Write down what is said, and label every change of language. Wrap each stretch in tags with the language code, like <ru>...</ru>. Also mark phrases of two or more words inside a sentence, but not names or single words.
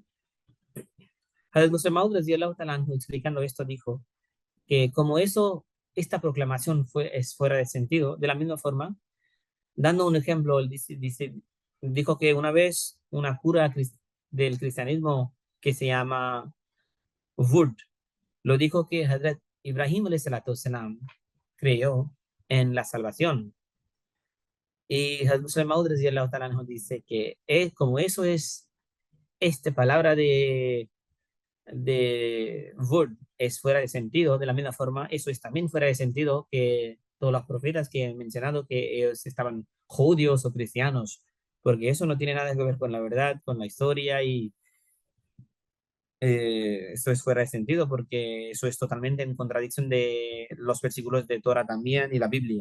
<ar>حضرت مسلم موعود رضي الله تعالى عنه,</ar> <es>explicando esto, dijo que como esta proclamación es fuera de sentido, de la misma forma, dando un ejemplo, él dijo que una vez una cura del cristianismo que se llama Wood, lo dijo que Hazrat Ibrahim</es> <ar>عليه الصلاة والسلام</ar> <es>creyó en la salvación. Y Hazrat Muslim Maud</es> <ar>رضي الله تعالى عنه</ar> <es>dice que como eso es esta palabra de Word es fuera de sentido, de la misma forma, eso es también fuera de sentido que todos los profetas que he mencionado que ellos estaban judíos o cristianos, porque eso no tiene nada que ver con la verdad, con la historia y eso es fuera de sentido porque eso es totalmente en contradicción de los versículos de Torah también y la Biblia.</es>